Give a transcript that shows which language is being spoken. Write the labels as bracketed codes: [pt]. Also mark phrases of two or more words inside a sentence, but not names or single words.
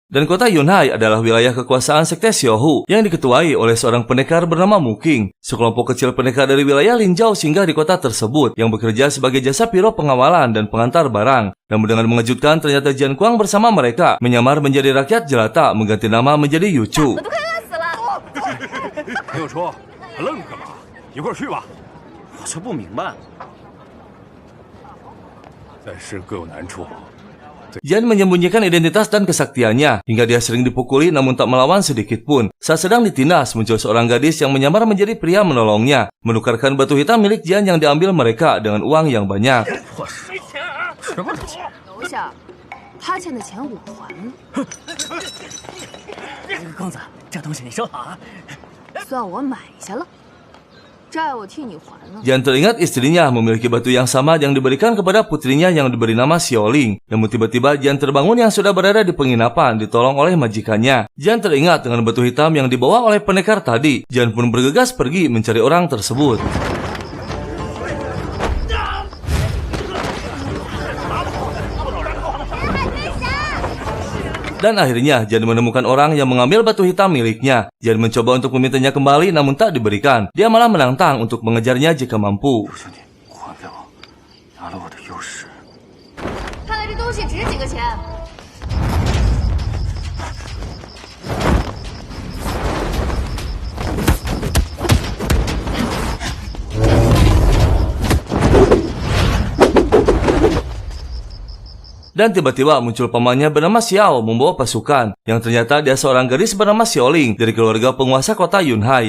[id] Dan kota Yunhai adalah wilayah kekuasaan sekte Xiaohu yang diketuai oleh seorang pendekar bernama Mu Qing. Sekelompok kecil pendekar dari wilayah Linzhou singgah di kota tersebut yang bekerja sebagai jasa piro pengawalan dan pengantar barang. Namun dengan mengejutkan, ternyata Jian Kuang bersama mereka menyamar menjadi rakyat jelata, mengganti nama menjadi Yuchu. [zh] 没有说，还愣着干嘛？一块儿去吧。我就不明白，在世各有难处， [id] Jian menyembunyikan identitas dan kesaktiannya hingga dia sering dipukuli namun tak melawan sedikit pun. Saat sedang ditindas, muncul seorang gadis yang menyamar menjadi pria menolongnya, menukarkan batu hitam milik Jian yang diambil mereka dengan uang yang banyak. [zh] 什么东西？楼下，他欠的钱我还了，公子，这东西你收好啊。算我买下了，债我替你还了。 [id] Jian teringat istrinya memiliki batu yang sama yang diberikan kepada putrinya yang diberi nama Xiaoling. Namun tiba-tiba Jian terbangun yang sudah berada di penginapan, ditolong oleh majikannya. Jian teringat dengan batu hitam yang dibawa oleh pendekar tadi. Jian pun bergegas pergi mencari orang tersebut. Dan akhirnya Jian menemukan orang yang mengambil batu hitam miliknya. Jian mencoba untuk memintanya kembali namun tak diberikan. Dia malah menantang untuk mengejarnya jika mampu. [zh] 兄弟，还给我，拿了我的优势。看来这东西值几个钱？ [id] Dan tiba-tiba muncul pamannya bernama Xiao membawa pasukan, yang ternyata dia seorang gadis bernama Xiaoling dari keluarga penguasa kota Yunhai.